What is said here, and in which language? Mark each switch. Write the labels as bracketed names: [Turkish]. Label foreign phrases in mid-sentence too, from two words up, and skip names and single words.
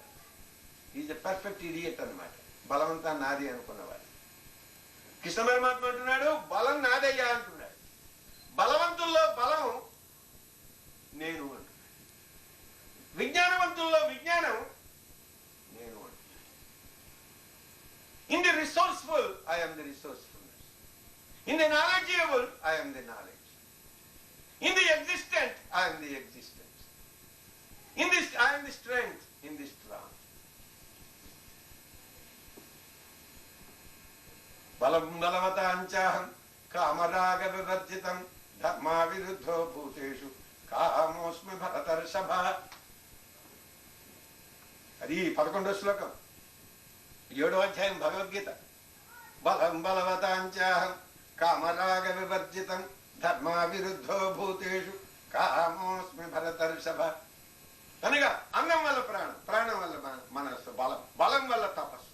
[English] is a perfect idiot [Telugu] అనమాట, బలవంతా నాది అనుకున్నవాడు. కృష్ణ పరమాత్మ అంటున్నాడు, బలం నాదయ్యా అంటున్నాడు. బలవంతుల్లో బలం నేను అంటున్నాడు. విజ్ఞానవంతుల్లో విజ్ఞానం నేను అంటున్నాడు. [English] in the resourceful I am the resourcefulness. in the knowledgeable I am the knowledge. In the existent, I am the existence. In this, I am the strength in this strong. [Sanskrit] बलं बलवतांचाहं कामराग विवर्जितं धर्म विरुद्धो भूतेषु कामोस्मि भरतर्षभ. [Telugu] అది 11వ శ్లోకం 7వ అధ్యాయం భగవద్గీత. [Sanskrit] బలం బలవతాంచాహం కామరాగ వివర్జితం ధర్మ విరుద్ధో భూతేషు కామోస్మి భరతర్షభ. [Telugu] అనగా అన్నం వల్ల ప్రాణం, ప్రాణం వల్ల మనస్సు, బలం, బలం వల్ల తపస్సు.